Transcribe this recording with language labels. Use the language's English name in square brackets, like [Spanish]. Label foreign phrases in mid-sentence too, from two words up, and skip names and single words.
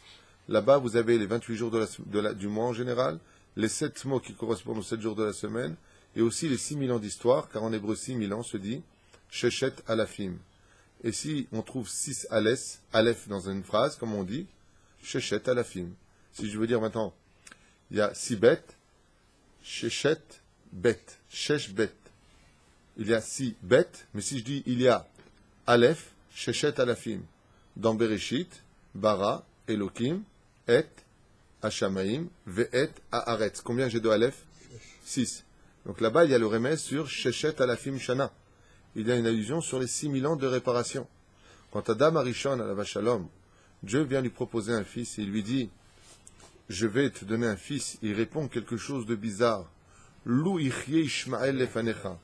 [French] Là-bas, vous avez les 28 jours du mois en général, les 7 mots qui correspondent aux 7 jours de la semaine, et aussi les 6000 ans d'histoire, car en hébreu 6000 ans se dit [Hebrew] ששת אלפים. [French] Et si on trouve 6 Aleph dans une phrase, comme on dit, [Hebrew] ששת אלפים. [French] Si je veux dire maintenant, il y a 6 bêtes, [Hebrew] ששת בית, שש בית. [French] Il y a 6 bêtes, mais si je dis il y a Aleph, [Hebrew] ששת אלפים. Dans בראשית, ברא, אלוקים, את, השמים, ואת, הארץ. [French] Combien j'ai de Aleph? 6. Donc là-bas, il y a le remède sur [Hebrew] ששת אלפים שנה. [French] Il y a une allusion sur les 6000 ans de réparation. Quand Adam Arishon, à la Shalom, Dieu vient lui proposer un fils et il lui dit, je vais te donner un fils. Il répond quelque chose de bizarre. [Hebrew] לו יחיה ישמעאל לפניך.